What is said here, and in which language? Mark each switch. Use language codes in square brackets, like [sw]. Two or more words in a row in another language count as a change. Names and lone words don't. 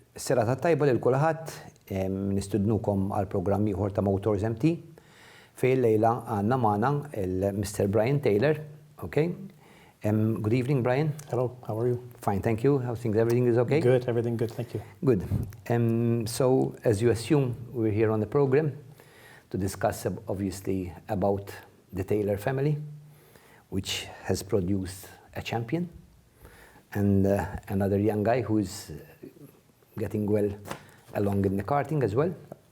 [mt] Serata tajba lil kulħadd, nistudnukom għal programm ieħor ta' MOTORSMT fejn lejla għandna magħna il-Mr. [en] Brian Taylor, okay? Good evening, Brian. Hello, how are you? Fine, thank you. How things? Everything is okay? Good, everything good, thank you. Good. So, as you assume, we're here on the program to discuss, obviously, about the Taylor family, which has produced a champion and another young guy who is getting well along in the karting as well.